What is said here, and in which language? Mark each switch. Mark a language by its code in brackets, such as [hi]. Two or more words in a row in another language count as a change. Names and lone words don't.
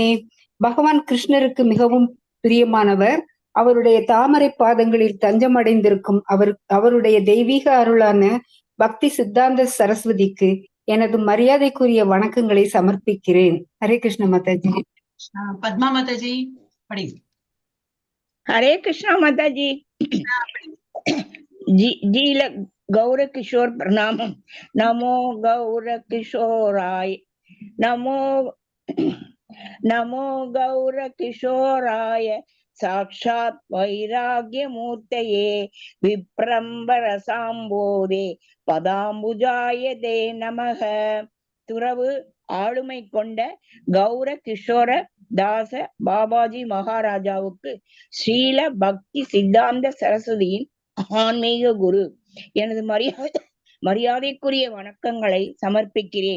[ta] பகவான் கிருஷ்ணருக்கு மிகவும் பிரியமானவர். அவருடைய தாமரை பாதங்களில் தஞ்சமடைந்திருக்கும் அவருடைய தெய்வீக அருளான பக்தி சித்தாந்த சரஸ்வதிக்கு எனது மரியாதைக்குரிய வணக்கங்களை சமர்ப்பிக்கிறேன். ஹரே கிருஷ்ண மாதாஜி. பத்மா மாதாஜி படி. [hi] हरे कृष्णा माता जी। जील गौर किशोर प्रणामम। [sa] नमो गौर किशोराय, नमो गौर किशोराय, साक्षात् वैराग्य मूर्तये, विप्रंबर सांबोदे, पदाम्बुजाय दे नमः। [ta] துறவு ஆளுமை கொண்ட கௌர கிஷோர தாச பாபாஜி மகாராஜாவுக்கு ஸ்ரீல பக்தி சித்தாந்த சரஸ்வதியின் ஆன்மீக குரு எனது மரியாதைக்குரிய வணக்கங்களை சமர்ப்பிக்கிறேன்.